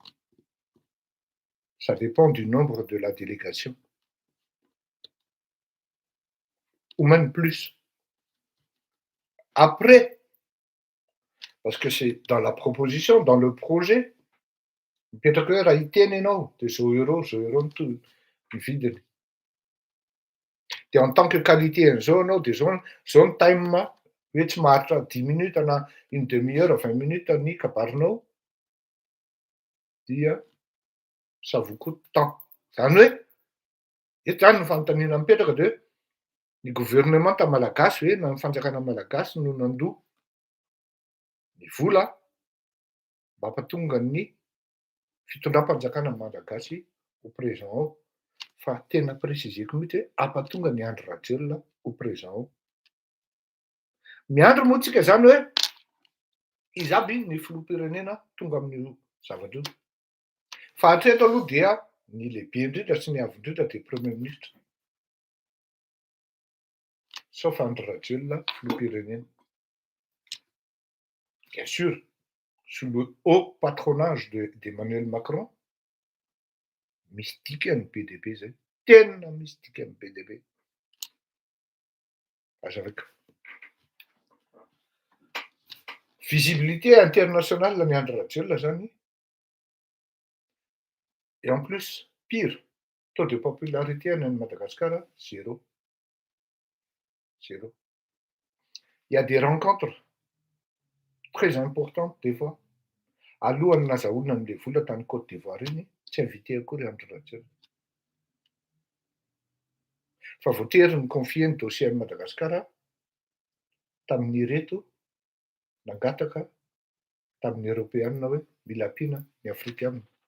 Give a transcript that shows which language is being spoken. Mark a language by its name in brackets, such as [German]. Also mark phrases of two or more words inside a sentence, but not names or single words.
[French] Ça dépend du nombre de la délégation. Ou même plus. Après, parce que c'est dans la proposition, dans le projet, peut-être que [Malagasy] raha itenenao dia zao euro ny vidiny. Dia [French] en tant que qualité [Malagasy] an'izao anao dia zao ny time hoe tsy maharitra 10 minutes na [French] une demi-heure [Malagasy] 20 minutes ny kabarinao dia [French] ça vous coûte tant. [Malagasy] Zany hoe eto zany ny fanontaniana mipetraka dia ny gouvernement malagasy hoe na ny fanjakana malagasy no nandoa ny vola mba hampatonga ny fitondram-panjakana malagasy ho présent ao. Fa tena préciseko mihitsy hoe hampatonga ny Andry Rajoelina ho présent ao. Miandry moa tsika zany hoe izy aby ny filoham-pirenena tonga amin'io zavatra io. Fa hatreto aloha dia ny lehibe indrindra sy ny avo indrindra dia [French] premier ministre. [Malagasy] Sauf Andry Rajoelina, filoham-pirenena. [French] Bien sûr, sous le haut patronage d'Emmanuel Macron, mystique ny PDB zay. [Malagasy] Tena mystique ny PDB. [French] Avec visibilité internationale ny Andry Rajoelina zany. Et en plus, pire, taux de popularité en Madagascar, zéro. Zéro. Il y a des rencontres très importantes des fois. [Malagasy] Alohan'ny nazahoana an'ilay vola tany Côte d'Ivoire iny, tsy invité akory Andry Rajoelina. Fa voatery ny confier ny [French] dossier à Madagascar [Malagasy] tamin'ny reto nangataka tamin'ny Européenne hoe mila ampiana ny Afrikana.